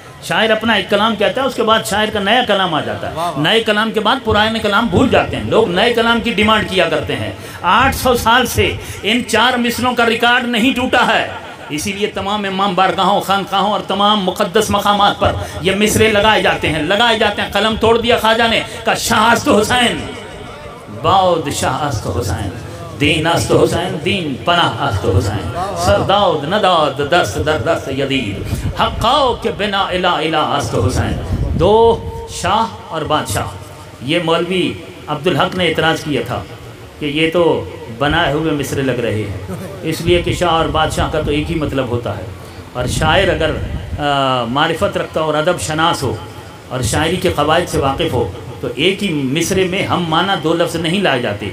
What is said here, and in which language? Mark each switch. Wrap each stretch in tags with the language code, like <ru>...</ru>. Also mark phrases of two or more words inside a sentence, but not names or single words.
<ur>شاعر اپنا ایک کلام کہتا ہے، اس کے بعد شاعر کا نیا کلام آ جاتا ہے، نئے کلام کے بعد پرانے کلام بھول جاتے ہیں، لوگ نئے کلام کی ڈیمانڈ کیا کرتے ہیں۔ 800 سال سے ان 4 مصروں کا ریکارڈ نہیں ٹوٹا ہے، اسی لیے تمام امام بارگاہوں، خانقاہوں اور تمام مقدس مقامات پر یہ مصرے لگائے جاتے ہیں۔ قلم توڑ دیا خواجہ نے، کہا</ur> <fa>شاہ است حسین باؤد شاہ است حسین، دین است حسین دین پناہ است حسین، سر داؤد نداؤد دست در دست یزید، حقاؤ کے بنا الہ الہ است حسین۔</fa> <ur>2 شاہ اور بادشاہ، یہ مولوی عبدالحق نے اعتراض کیا تھا کہ یہ تو بنائے ہوئے مصرے لگ رہے ہیں، اس لیے کہ شاہ اور بادشاہ کا تو ایک ہی مطلب ہوتا ہے، اور شاعر اگر معرفت رکھتا اور ادب شناس ہو اور شاعری کے قواعد سے واقف ہو تو ایک ہی مصرے میں ہم معنی 2 لفظ نہیں لائے جاتے۔</ur>